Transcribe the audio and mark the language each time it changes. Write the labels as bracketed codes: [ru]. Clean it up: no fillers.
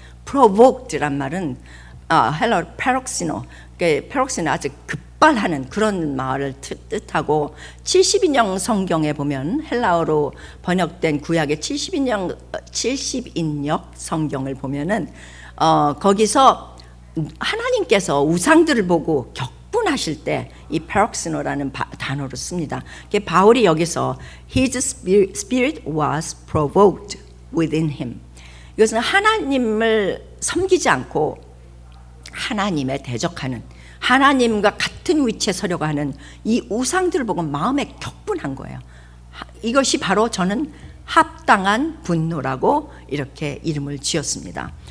[ko] provoked란 말은 헬러 페럭시노, 페럭시노 아주 급발하는 그런 말을 뜻하고 70인역 성경에 보면 헬라어로 번역된 구약의 70인역 성경을 보면은 거기서 하나님께서 우상들을 보고 격분하실 때 이 페럭시노라는 단어를 씁니다. 바울이 여기서 [en] His spirit was provoked within him. [ko] 이것은 하나님을 섬기지 않고 하나님에 대적하는, 하나님과 같은 위치에 서려고 하는 이 우상들을 보고 마음에 격분한 거예요. 이것이 바로 저는 합당한 분노라고 이렇게 이름을 지었습니다.